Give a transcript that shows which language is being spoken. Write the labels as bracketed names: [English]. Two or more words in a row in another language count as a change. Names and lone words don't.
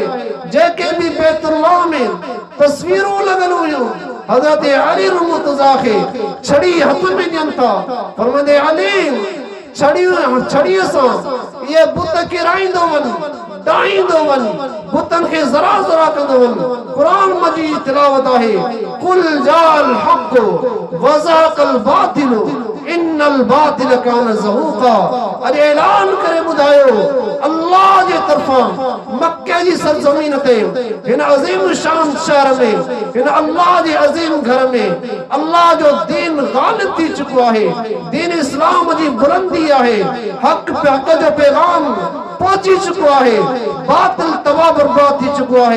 [Sindhi] जेके बि बैतुल्लाह में तस्वीरूं लॻल हुयूं, हज़रत अली मुर्तज़ा खे छड़ी हथ में ॾियनि था, फरमाईंदे अली छड़ीअ सां इहे बुत किराईंदो वञ, डाईंदो वञ, बुतनि खे ज़रा ज़रा कंदो वञ। क़ुरान मजीद तिलावत आहे, [Arabic] قل جاء الحق وزهق الباطل إن الباطل كان زهوقا. [Sindhi] अॼु ऐलान करे ॿुधायो अल्लाह जे तरफ़ां मक्के जी सरज़मीन ते हिन अज़ीम शान शहर में, हिन अल्लाह जे अज़ीम घर में अल्लाह जो दीन ग़ालिब थी चुको आहे। दीन इस्लाम जी बुलंदी आहे, हक़ जो पैगाम पहुची चुको आहे, बातिल तबाह बर्बाद थी चुको आहे।